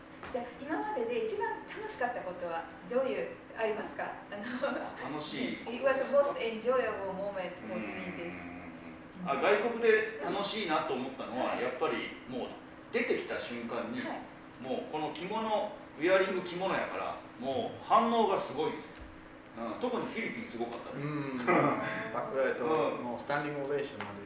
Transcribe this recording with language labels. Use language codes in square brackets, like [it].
[ja] じゃあ今までで一番楽しかったことはどういうありますか？楽しい。 [en] It was the most enjoyable moment for doing this. [ja] 外国で楽しいなと思ったのはやっぱりもう出てきた瞬間に、もうこの着物ウェアリング着物やからもう反応がすごいです。特にフィリピンすごかったね。もうスタンディングオベーションまで。